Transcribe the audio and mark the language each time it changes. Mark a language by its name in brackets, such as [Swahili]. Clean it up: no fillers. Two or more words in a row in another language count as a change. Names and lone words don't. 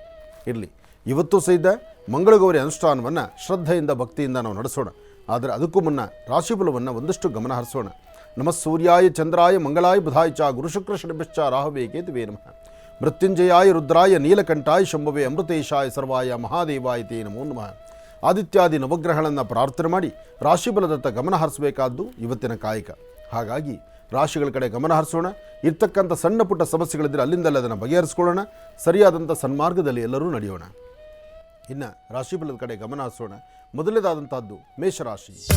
[Kannada] ಇರಲಿ, ಇವತ್ತು ಸಹಿತ ಮಂಗಳಗೌರಿ ಅನುಷ್ಠಾನವನ್ನು ಶ್ರದ್ಧೆಯಿಂದ ಭಕ್ತಿಯಿಂದ ನಾವು ನಡೆಸೋಣ. ಆದರೆ ಅದಕ್ಕೂ ಮುನ್ನ ರಾಶಿಫಲವನ್ನು ಒಂದಷ್ಟು ಗಮನ ಹರಿಸೋಣ. [Sanskrit] ನಮಃ ಸೂರ್ಯಾಯ ಚಂದ್ರಾಯ ಮಂಗಳಾಯ ಬುಧಾಯ ಚ ಗುರುಶುಕ್ರ ಶನಿಶ್ಚ ರಾಹವೇ ಕೇತುವೇ ನಮಃ. ಮೃತ್ಯುಂಜಯಾಯ ರುದ್ರಾಯ ನೀಲಕಂಠಾಯ ಶಂಭವೇ ಅಮೃತೇಶಾಯ ಸರ್ವಾಯ ಮಹಾದೇವಾಯ ತೇ ನಮೋ ನಮಃ. [Kannada] ಆದಿತ್ಯಾದಿ ನವಗ್ರಹಗಳನ್ನು ಪ್ರಾರ್ಥನೆ ಮಾಡಿ ರಾಶಿಫಲದತ್ತ ಗಮನ ಹರಿಸಬೇಕಾದ್ದು ಇವತ್ತಿನ ಕಾಯಕ. ಹಾಗಾಗಿ ರಾಶಿಗಳ ಕಡೆ ಗಮನ ಹರಿಸೋಣ. ಇರ್ತಕ್ಕಂಥ ಸಣ್ಣ ಪುಟ್ಟ ಸಮಸ್ಯೆಗಳಿದ್ದರೆ ಅಲ್ಲಿಂದಲೇ ಅದನ್ನು ಬಗೆಹರಿಸ್ಕೊಳ್ಳೋಣ. ಸರಿಯಾದಂಥ ಸನ್ಮಾರ್ಗದಲ್ಲಿ ಎಲ್ಲರೂ ನಡೆಯೋಣ. ಇನ್ನು ರಾಶಿಫಲದ ಕಡೆ ಗಮನ ಹರಿಸೋಣ. ಮೊದಲನೇದಾದಂಥದ್ದು ಮೇಷರಾಶಿ.